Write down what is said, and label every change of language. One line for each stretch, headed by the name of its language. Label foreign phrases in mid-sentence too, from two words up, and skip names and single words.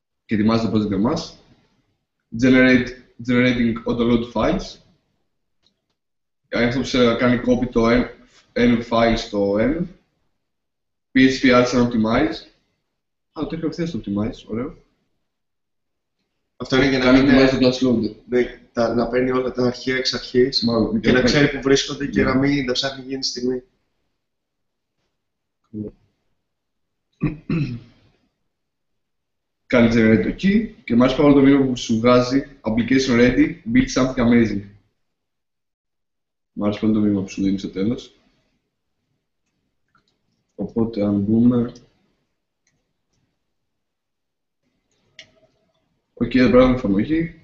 Greek: και ετοιμάζει το project για μας.
English: Generating auto-load files.
Greek: Αυτό που κάνει copy το
English: env file
Greek: στο env.
English: PHP artisan optimize.
Greek: Το τρέχει ευθεία στο optimize, ωραίο. Αυτό είναι για να Κάνει μην
English: optimize το class loader.
Greek: ναι, να παίρνει όλα τα αρχεία εξ αρχής Μάλλον, και να ξέρει που βρίσκονται και να μην τα ψάχνει εκείνη τη στιγμή. Κάνει generate το key και μάλιστα πάρα το μήνυμα που σου βγάζει
English: application ready, build something amazing.
Greek: Μ' άρεσε πολύ το μήνυμα που σου δίνει στο τέλος. Οπότε αν μπούμε... Οκ, δεν πράγμα εφαρμογή.